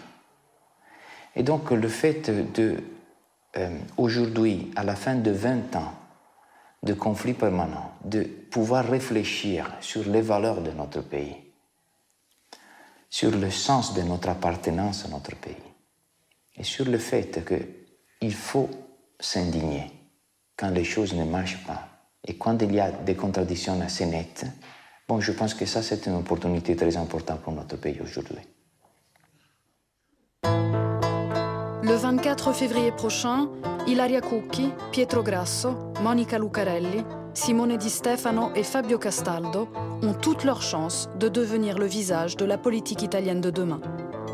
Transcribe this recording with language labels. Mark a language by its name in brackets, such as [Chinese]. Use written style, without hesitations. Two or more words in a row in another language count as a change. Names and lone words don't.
[French] Et donc, le fait aujourd'hui, à la fin de 20 ans, de conflits permanents, de pouvoir réfléchir sur les valeurs de notre pays, sur le sens de notre appartenance à notre pays, et sur le fait qu'il faut s'indigner quand les choses ne marchent pas, et quand il y a des contradictions assez nettes. Bon, je pense que ça, c'est une opportunité très importante pour notre pays aujourd'hui. Le 24 février prochain, Ilaria Cucchi, Pietro Grasso, Monica Lucarelli, Simone Di Stefano et Fabio Castaldo ont toutes leurs chances de devenir le visage de la politique italienne de demain.